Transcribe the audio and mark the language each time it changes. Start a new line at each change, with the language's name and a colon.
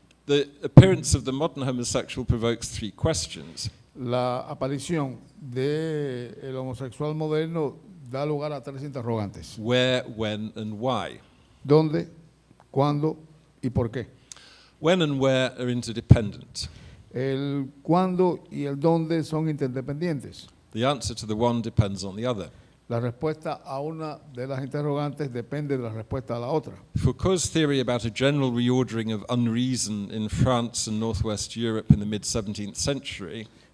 English: The appearance of the modern homosexual provokes three questions.
Spanish: La aparición del homosexual moderno da lugar a tres interrogantes.
English: Where, when, and why?
Spanish: ¿Dónde, cuándo y por qué?
English: When and where are interdependent.
Spanish: El cuándo y el dónde son interdependientes.
English: The answer to the one depends on the other.
Spanish: La respuesta a una de las interrogantes depende de la respuesta a la otra.
English: Foucault's theory about a general reordering of unreason in France and Northwest Europe in the mid-17th century